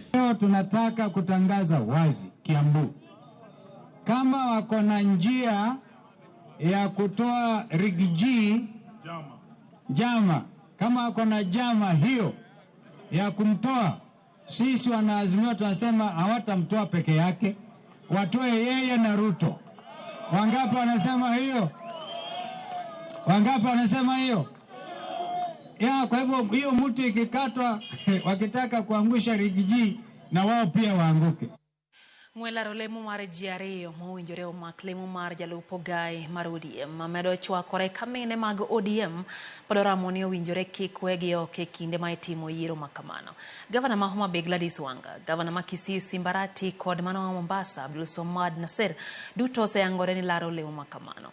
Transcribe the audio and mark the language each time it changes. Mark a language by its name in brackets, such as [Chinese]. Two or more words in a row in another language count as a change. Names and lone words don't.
[Swahili] Leo tunataka kutangaza wazi Kiambu, kama wako na njia ya kutoa Rigiji jama, kama wako na jama hiyo ya kumtoa, sisi wanaazimio tunasema hawatamtoa peke yake, watoe yeye na Ruto. Wangapi wanasema hiyo? Wangapi wanasema hiyo? Ya, kwa hivyo hiyo mtu ikikatwa wakitaka kuangusha Rigiji na wao pia waanguke. [Luo (Kenya and Tanzania)] Mwelaro lemo mar jiario mowinjore omak lemo mar jalup ogai mar ODM amedo chwakore kamine mag ODM pod oramo ni owinjore kik wegi oko e kinde ma itimo yiero makamano. Gavana ma Homa Bay Gladys Wanga, gavana ma Kisii Simbarati kod mano ma Mombasa Abdulswamad Nasir duto oseyangore ni laro lemo makamano.